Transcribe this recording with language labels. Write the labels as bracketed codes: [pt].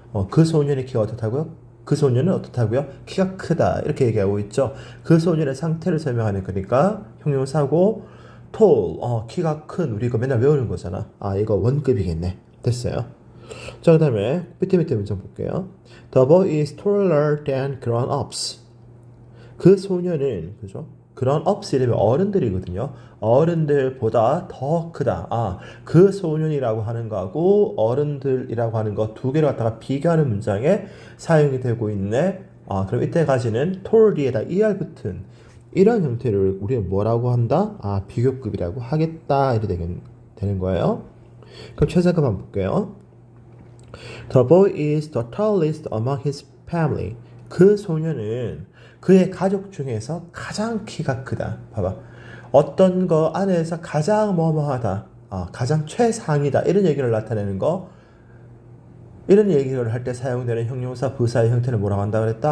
[ko] 그 소년의 키가 어떻다고요? 그 소년은 어떻다고요? 키가 크다. 이렇게 얘기하고 있죠. 그 소년의 상태를 설명하는 거니까 형용사고 tall, 키가 큰 우리 이거 맨날 외우는 거잖아. 이거 원급이겠네. 됐어요. 자, 그 다음에 밑에 문장 볼게요. [en] The boy is taller than grown-ups. [ko] 그 소년은 그죠? grown-ups이라면 어른들이거든요. 어른들보다 더 크다. 그 소년이라고 하는 거하고 어른들이라고 하는 거 두 개를 갖다가 비교하는 문장에 사용이 되고 있네. 그럼 이때까지는 tall 뒤에다 er 붙은 이런 형태를 우리는 뭐라고 한다? 비교급이라고 하겠다. 이렇게 되는 거예요. 그럼 최상급 한번 볼게요. [en] The boy is the tallest among his family. [ko] 그 소년은 그의 가족 중에서 가장 키가 크다. 봐봐. 어떤 거 안에서 가장 뭐뭐하다. 가장 최상이다. 이런 얘기를 나타내는 거. 이런 얘기를 할 때 사용되는 형용사 부사의 형태를 뭐라고 한다 그랬다?